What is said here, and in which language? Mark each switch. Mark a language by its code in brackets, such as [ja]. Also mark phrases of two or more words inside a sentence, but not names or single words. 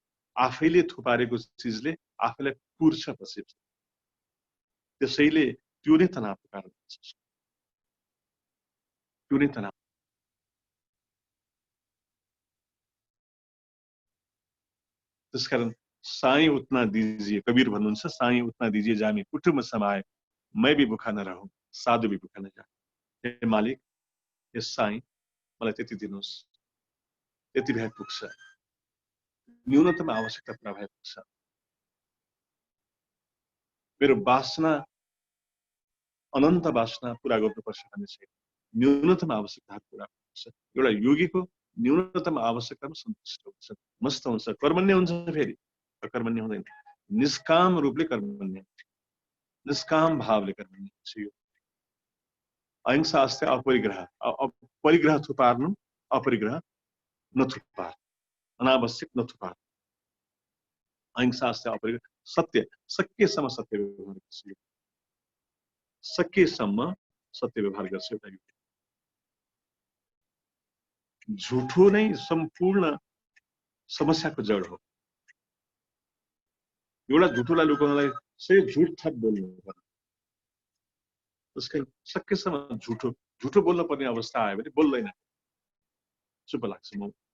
[ne] आफैले थुपारेको चिजले आफूलाई पुर्छ पछि त्यसैले त्यो नै तनावको कारण हुन्छ त्यो नै तनाव त्यसकारण [hi] साई उतना दीजिए [ne] कबीर भन्नुहुन्छ [hi] साई उतना दीजिए जामी कुटुम्ब समाए मैं भी भूखा न रहूं साधु भी भूखा न जाए [ne] हे मालिक हे साई मलाई त्यति दिनुहोस् त्यति भए पुग्छ न्यूनतम आवश्यकता पूरा भए पुग्छ मेरो वासना अनन्त वासना पूरा गर्नुपर्छ भन्ने छैन न्यूनतम आवश्यकताहरू पूरा गर्नुपर्छ एउटा योगीको न्यूनतम आवश्यकतामा सन्तुष्ट हुन्छ मस्त हुन्छ कर्मण्य हुन्छ फेरि अकर्मण्य हुँदैन निष्काम रूपले कर्मण्य निष्काम भावले कर्मण्य हुन्छ यो अहिंसा अस्ति अपरिग्रह परिग्रह थुपार्नु अपरिग्रह नथुपार अनावश्यक नथुपार अहिंसा अस्ति अपरिग्रह सत्य सकेसम्म सत्य व्यवहार गर्छ सकेसम्म सत्य व्यवहार गर्छ एउटा झुठो नै सम्पूर्ण समस्याको जड हो एउटा झुठोलाई लुकाउनलाई सही झुट थप बोल्नु पर्छ त्यसकारण सकेसम्म झुठो बोल्न पर्ने अवस्था आयो भने बोल्दैन चुप लाग्छ म